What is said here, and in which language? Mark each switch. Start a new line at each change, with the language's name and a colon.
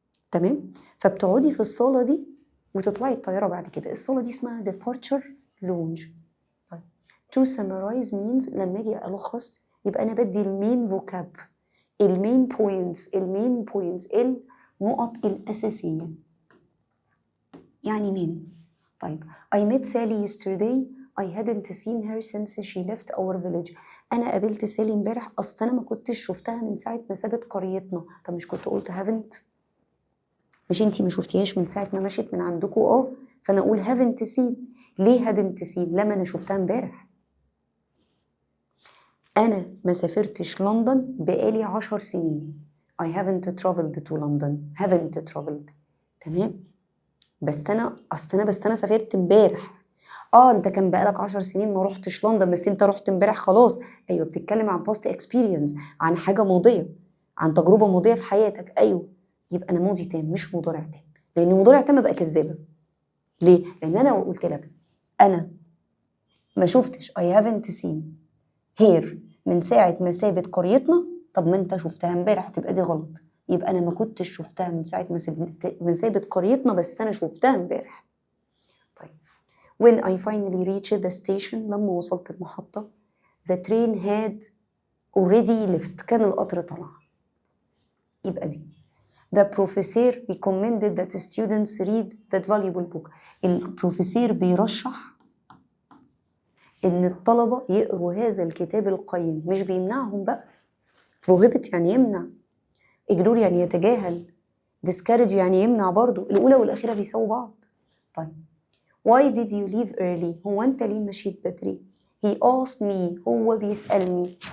Arabic: تمام. فبتقعدي في الصاله دي وتطلعي الطياره بعد كده. الصاله دي اسمها departure lounge.
English: to summarize means
Arabic: لما اجي الخص يبقى انا بدي المين فوكاب، المين بوينتس النقط الأساسية. يعني مين؟ طيب
English: I met Sally yesterday I hadn't seen her since she left our village.
Arabic: أنا قابلت سالي امبارح، أصل أنا ما كنتش شفتها من ساعة ما سابت قريتنا. طب مش كنت قلت haven't؟ مش انتي ما شفتيهاش من ساعة ما مشيت من عندكوا؟ فأنا أقول haven't seen. ليه hadn't seen؟ لما أنا شفتها امبارح. أنا ما سافرتش لندن بقالي 10 سنين.
English: I haven't traveled to London. haven't traveled.
Arabic: تمام. بس أنا سافرت امبارح. أنت كان بقالك 10 سنين ما رحتش لندن بس أنت رحت امبارح خلاص. أيوة بتتكلم عن past experience، عن حاجة ماضية، عن تجربة ماضية في حياتك. أيوة يبقى أنا ماضي تام مش مضارع تام، لأن مضارع تام بقى كذابة. ليه؟ لأن أنا قلت لك أنا ما شفتش
English: I haven't seen here
Arabic: من ساعة ما سابت قريتنا. طب ما انت شفتها امبارح تبقى دي غلط. يبقى انا ما كنتش شفتها من ساعة ما سابت قريتنا بس انا شفتها امبارح.
English: طيب when I finally reached the station
Arabic: لما وصلت المحطة
English: the train had already left
Arabic: كان القطر طلع. يبقى دي
English: the professor recommended that students read that valuable book.
Arabic: البروفيسور بيرشح إن الطلبة يقروا هذا الكتاب القيم، مش بيمنعهم بقى. prohibit يعني يمنع، ignore يعني يتجاهل، discourage يعني يمنع برضو. الأولى والأخيرة بيساووا بعض. طيب
English: why did you leave early؟
Arabic: هو أنت ليه مشيت بدري؟
English: he asked me
Arabic: هو بيسألني.